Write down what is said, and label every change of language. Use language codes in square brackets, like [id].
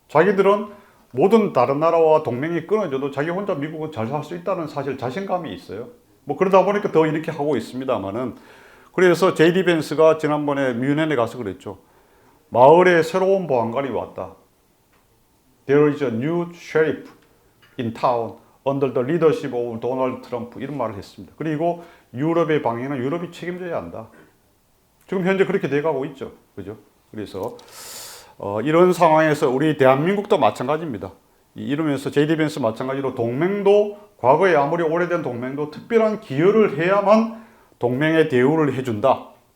[ko] 자기들은 모든 다른 나라와 동맹이 끊어져도 자기 혼자 미국은 잘 살 수 있다는 사실 자신감이 있어요. 뭐 그러다 보니까 더 이렇게 하고 있습니다만은 그래서 JD 벤스가 지난번에 뮌헨에 가서 그랬죠. 마을에 새로운 보안관이 왔다. [en] There is a new sheriff in town under the leadership of Donald Trump [ko] 이런 말을 했습니다. 그리고 유럽의 방해는 유럽이 책임져야 한다. 지금 현재 그렇게 돼가고 있죠. 그죠? 그래서 이런 상황에서 우리 대한민국도 마찬가지입니다. 이러면서 JD 벤스 마찬가지로 동맹도 과거에 아무리 오래된 동맹도 특별한 기여를 해야만 동맹의 대우를 해준다.